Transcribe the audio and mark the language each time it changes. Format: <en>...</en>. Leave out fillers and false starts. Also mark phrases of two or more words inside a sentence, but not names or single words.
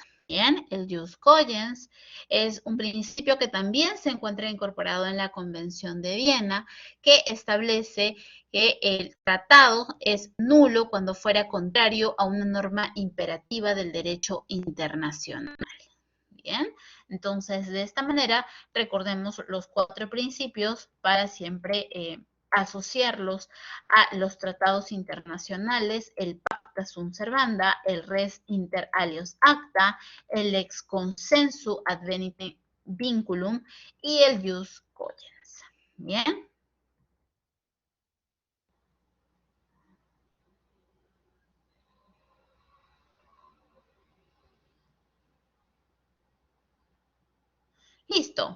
<es>Bien, el</es> <la>jus cogens</la> <es>es un principio que también se encuentra incorporado en la Convención de Viena, que establece que el tratado es nulo cuando fuera contrario a una norma imperativa del derecho internacional. Bien, entonces de esta manera recordemos los 4 principios para siempre asociarlos a los tratados internacionales, el</es> <la>pacta sunt servanda,</la> <es>el</es> <la>res inter alios acta,</la> <es>el</es> <la>ex consensu advenitem vinculum</la> <es>y el</es> <la>jus cogens.</la> <es>Bien. Listo.</es>